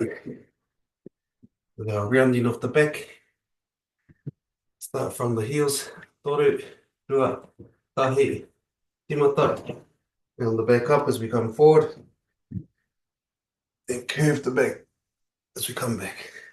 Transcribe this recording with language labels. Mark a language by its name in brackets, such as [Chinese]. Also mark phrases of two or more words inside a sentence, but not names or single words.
[English] With our rounding off the back. Start from the heels. [Māori] Toru, rua, tahi, timata. [English] Round the back up as we come forward. Then curve the back as we come back.